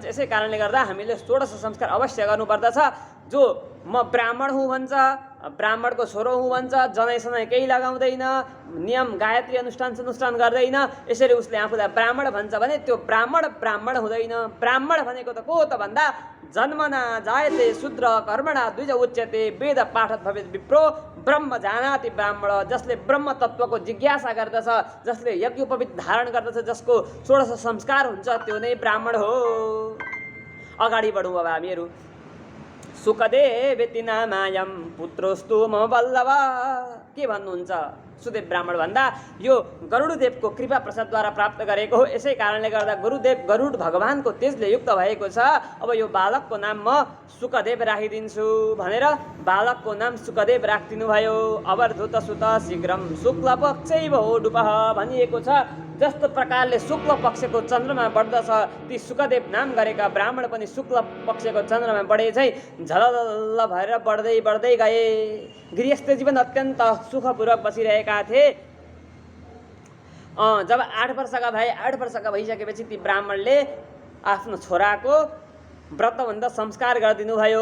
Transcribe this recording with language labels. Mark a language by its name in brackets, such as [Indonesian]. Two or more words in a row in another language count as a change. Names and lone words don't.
[Nepali] यसै कारणले गर्दा हामीले 16 संस्कार अवश्य गर्नुपर्दछ। जो म ब्राह्मण हुँ भन्छ, ब्राह्मणको छोरो हुँ भन्छ, जनै केही लगाउँदैन, नियम गायत्री अनुष्ठान गर्दैन, यसरी उसले आफूलाई ब्राह्मण भन्छ भने त्यो ब्राह्मण हुँदैन। ब्राह्मण भनेको त को हो त भन्दा [Sanskrit] जन्मना जायते शूद्र कर्मणा द्विज उच्यते वेद पाठद् भवेद् विप्रो ब्रह्म जानाति ब्राह्मण। [Nepali] जसले ब्रह्म तत्त्वको जिज्ञासा गर्दछ, जसले यज्ञोपवीत धारण गर्दछ, जसको 16 संस्कार हुन्छ, त्यो नै ब्राह्मण हो। अगाडि बढौँ अब हामीहरू। [Sanskrit] सुखदेवेति नामायम पुत्रोस्तु मम बल्लभ। [Nepali] के भन्नुहुन्छ? सुदेव ब्राह्मण भन्दा यो गरुडदेवको कृपा प्रसादद्वारा प्राप्त गरेको हो, यसै कारणले गर्दा गरुड भगवानको तेजले युक्त भएको छ। अब यो बालकको नाम म सुखदेव राखिदिन्छु भनेर बालकको नाम सुखदेव राखिदिनु भयो। [Sanskrit] अवधूत सुत शीघ्रम शुक्ल पक्षै भोडुपः [Nepali] भनिएको छ। जस्तो प्रकारले शुक्ल पक्षको चन्द्रमा बढ्दछ, ती सुखदेव नाम गरेका ब्राह्मण पनि शुक्ल पक्षको चन्द्रमा बढे चाहिँ झलल्ल भएर बढ्दै बढ्दै गए। गृहस्थ जीवन अत्यन्त सुखपूर्वक बसिरहेका थिए। जब 8 वर्षका भए, 8 वर्षका भइसकेपछि ती ब्राह्मणले आफ्नो छोराको व्रतबन्ध संस्कार गरिदिनु भयो।